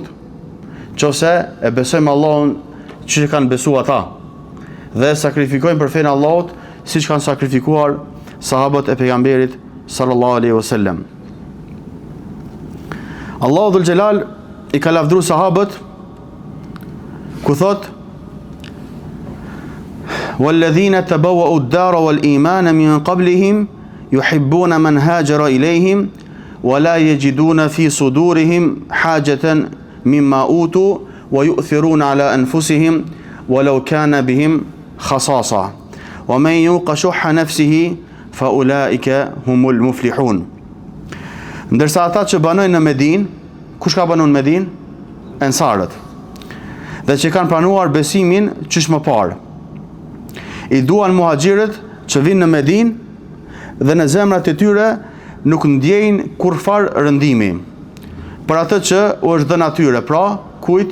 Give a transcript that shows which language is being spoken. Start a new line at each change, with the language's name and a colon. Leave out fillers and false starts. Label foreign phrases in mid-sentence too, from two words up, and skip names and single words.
Albanian: Qoftë se e besojmë Allahun që kanë besuar ata dhe sakrifikojmë për fenë Allahut siç kanë sakrifikuar sahabët e pejgamberit
Arabic: صلى الله عليه وسلم. الله ذو الجلال
Albanian: i ka lavdru sahabët ku thot:
Arabic: "والذين تبوءوا الدار والإيمان من قبلهم يحبون من هاجر إليهم ولا يجدون في صدورهم حاجة مما أوتوا ويؤثرون على أنفسهم ولو كان بهم خصاصة ومن يوق شح نفسه فأولئك هم المفلحون."
Albanian: Ndërsa ata që banojnë në Medinë, kush ka banuar në Medinë? Ensarët. Dhe që kanë pranuar besimin qysh më parë. I duan muhaxhirët që vinë në Medinë dhe në zemrat e tyre nuk ndjejnë kurfar rëndimi për atë që u është dhënë atyre, pra kujt?